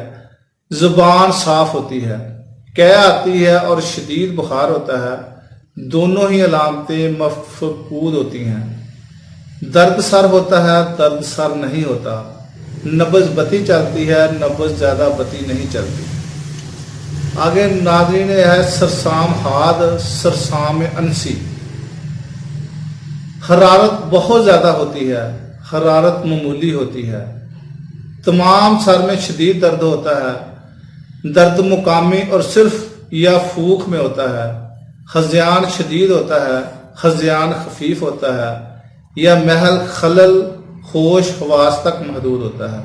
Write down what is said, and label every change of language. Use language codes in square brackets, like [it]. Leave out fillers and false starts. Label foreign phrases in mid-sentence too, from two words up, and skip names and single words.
[ur] زبان صاف ہوتی ہے، قے آتی ہے اور شدید بخار ہوتا ہے، دونوں ہی علامتیں مفقود ہوتی ہیں۔ درد سر ہوتا ہے، درد سر نہیں ہوتا۔ نبض بطی چلتی ہے، نبض زیادہ بطی نہیں چلتی۔ آگے ناظرین ہے سرسام حاد، سرسام انسی۔ حرارت بہت زیادہ ہوتی ہے، حرارت معمولی ہوتی ہے۔ تمام سر میں شدید درد ہوتا ہے، درد مقامی اور صرف یا پھوک میں ہوتا ہے۔ ہذیان شدید ہوتا ہے، ہذیان خفیف ہوتا ہے، یا محل خلل ہوش حواس تک محدود ہوتا ہے۔